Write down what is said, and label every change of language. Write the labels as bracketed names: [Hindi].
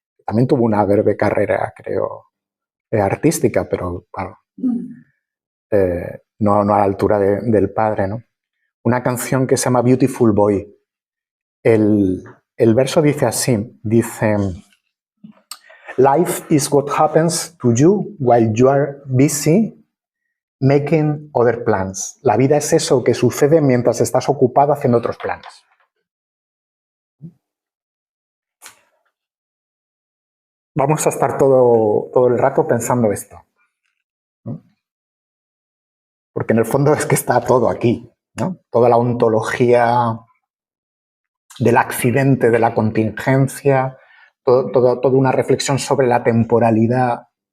[Spanish] También tuvo una breve carrera, creo, artística, pero claro, no a la altura del padre, ¿no? Una canción que se llama Beautiful Boy. El verso dice así, dice: [English] Life is what happens to you while you are busy making other plans. [Spanish] La vida es eso que sucede mientras estás ocupado haciendo otros planes. Vamos a estar todo el rato pensando esto, ¿no? Porque en el fondo es que está todo aquí, ¿no? Toda la ontología del accidente, de la contingencia, toda una reflexión sobre la temporalidad.